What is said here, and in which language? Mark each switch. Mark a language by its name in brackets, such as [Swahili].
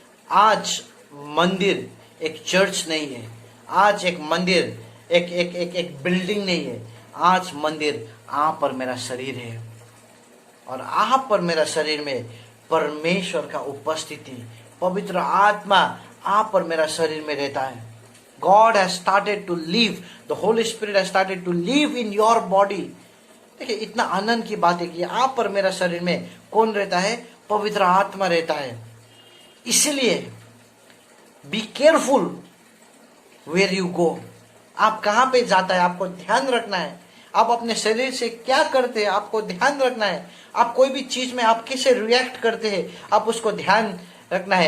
[Hindi] आज मंदिर एक चर्च नहीं है, आज एक मंदिर एक बिल्डिंग नहीं है, आज मंदिर आप पर मेरा शरीर है, और आप पर मेरा शरीर में परमेश्वर का उपस्थिति, पवित्र आत्मा आप पर मेरा शरीर में रहता है। [English] God has started to live, the Holy Spirit has started to live in your body। [Hindi] देखिए इतना आनंद की बात है कि आप पर मेरा शरीर में कौन रहता है, पवित्र आत्मा रहता है। इसलिए [English] be careful where you go, [Hindi] आप कहाँ पे जाता है आपको ध्यान रखना है। आप अपने शरीर से क्या करते हैं आपको ध्यान रखना है। आप कोई भी चीज में आप कैसे रिएक्ट करते हैं आप उसको ध्यान रखना है।